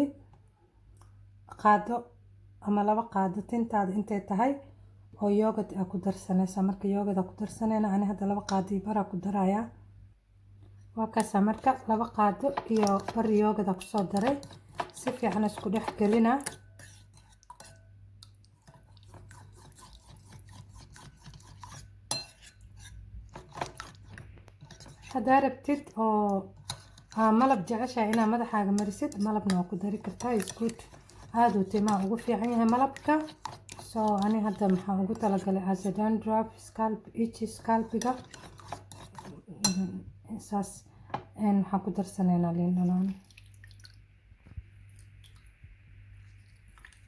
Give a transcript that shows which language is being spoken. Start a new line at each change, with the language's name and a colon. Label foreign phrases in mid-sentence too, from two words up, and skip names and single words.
Somali: qaado ama laba qaado tintaada intay tahay oo yogurt ku darsanaysa marka yogurt ku darsanayna ani hadda laba qaado bara ku daraya waa kaasa marka laba qaado iyo bar yogurt ku soo daray si fiican isku dhex galina hadda rabtid oo malab jeceshahay inaad madaxaaga marisid malabna waa ku dari kartaa
English: is good
Somali: aad uu timaha ugu fiican yahay malabka soo ani hadda maxaa ugu talagalay
English: as a dandruff scalp itchy
Somali: scalpiga saas waxaan ku darsanaynaa liin dhanaan